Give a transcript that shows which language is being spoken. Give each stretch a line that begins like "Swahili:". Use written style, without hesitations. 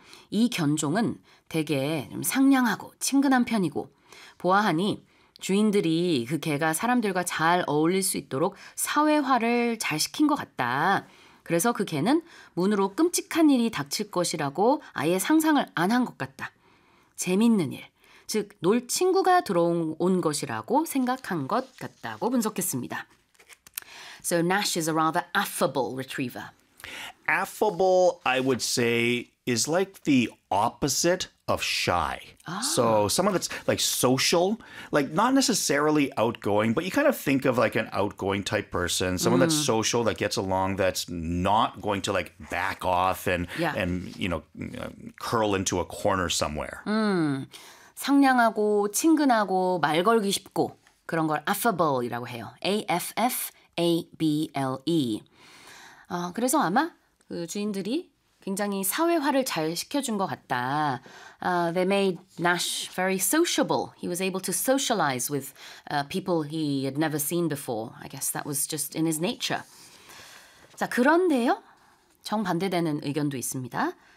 Korean: 이 견종은 되게 좀 상냥하고 친근한 편이고 보아하니 주인들이 그 개가 사람들과 잘 어울릴 수 있도록 사회화를 잘 시킨 것 같다. 그래서 그 개는 문으로 끔찍한 일이 닥칠 것이라고 아예 상상을 안 한 것 같다. 재밌는 일, 즉 놀 친구가 들어온 것이라고 생각한 것 같다고 분석했습니다.
English: So Nash is a rather affable retriever. Affable, I would say, is like the opposite of shy. Ah. So someone that's like social, like not necessarily outgoing, but you kind of think of like an outgoing type person, someone that's social, that gets along, that's not going to like back off and, and you know, curl into a corner somewhere.
Korean: 상냥하고 친근하고 말 걸기 쉽고 그런 걸 affable이라고 해요.
English: A-F-F-A-B-L-E.
Korean: 그래서 아마 그 주인들이 굉장히 사회화를 잘 시켜준 것 같다.
English: They made Nash very sociable. He was able to socialize with people he had never seen before. I guess that was just in his nature.
Korean: 자, 그런데요. 정반대되는 의견도 있습니다.